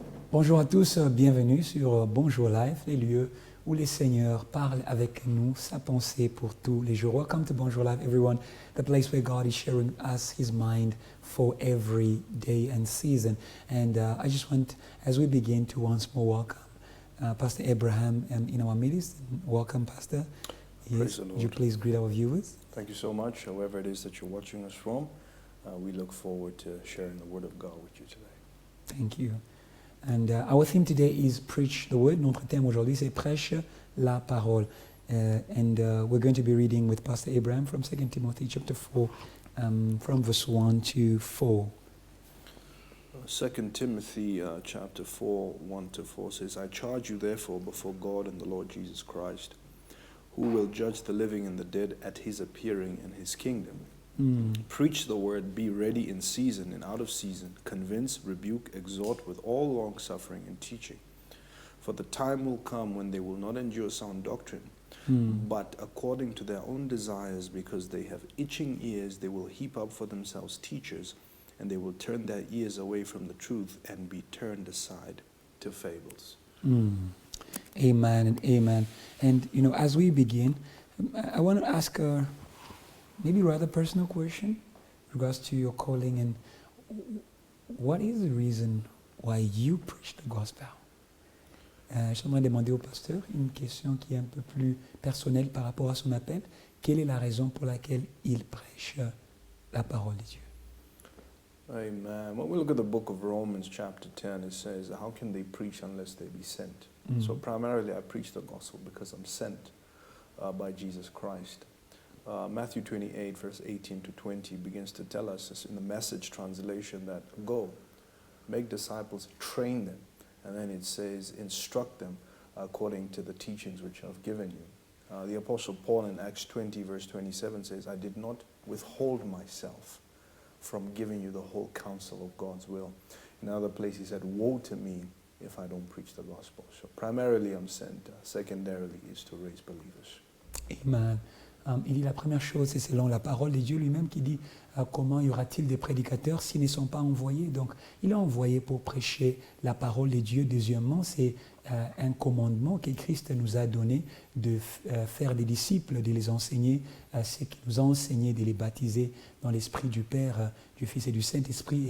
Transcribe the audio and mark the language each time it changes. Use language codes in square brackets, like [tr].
[fr] Bonjour à tous, bienvenue sur Bonjour Live, les lieux où les seigneurs parlent avec nous sa pensée pour tous les jours. [en] Welcome to Bonjour Live, everyone, the place where God is sharing us His mind for every day and season. And I just want, as we begin, to once more welcome Pastor Abraham in our midst. Welcome, Pastor. Praise the Lord. Would you please greet our viewers? Thank you so much, whoever it is that you're watching us from. We look forward to sharing the Word of God with you today. Thank you. And our theme today is Preach the Word. [fr] Notre thème aujourd'hui, c'est Prêche la parole. [en] And we're going to be reading with Pastor Abraham from 2 Timothy chapter 4, from verse 1 to 4. 2 Timothy chapter 4, 1 to 4 says, I charge you therefore before God and the Lord Jesus Christ, who will judge the living and the dead at his appearing in his kingdom. Preach the word, be ready in season and out of season, convince, rebuke, exhort with all long suffering and teaching. For the time will come when they will not endure sound doctrine, but according to their own desires, because they have itching ears, they will heap up for themselves teachers, and they will turn their ears away from the truth and be turned aside to fables. Amen and amen. And, you know, as we begin, I want to ask a maybe rather personal question in regards to your calling, and what is the reason why you preach the gospel? [fr] J'aimerais demander au pasteur une question qui est un peu plus personnelle par rapport à son appel. Quelle est la raison pour laquelle il prêche la parole de Dieu? [en] Amen. When we look at the book of Romans chapter 10, it says, how can they preach unless they be sent? So primarily I preach the gospel because I'm sent by Jesus Christ. Matthew 28 verse 18 to 20 begins to tell us in the Message translation that go, make disciples, train them, and then it says instruct them according to the teachings which I've given you. The Apostle Paul in Acts 20 verse 27 says, I did not withhold myself from giving you the whole counsel of God's will. In another place he said, woe to me if I don't preach the gospel. So primarily I'm sent, secondarily is to raise believers. Amen. [fr] Il dit la première chose, c'est selon la parole de Dieu lui-même qui dit comment y aura-t-il des prédicateurs s'ils ne sont pas envoyés. Donc, il est envoyé pour prêcher la parole de Dieu. Deuxièmement, c'est un commandement que Christ nous a donné de faire des disciples, de les enseigner, ce qu'il nous a enseigné, de les baptiser dans l'Esprit du Père, du Fils et du Saint-Esprit.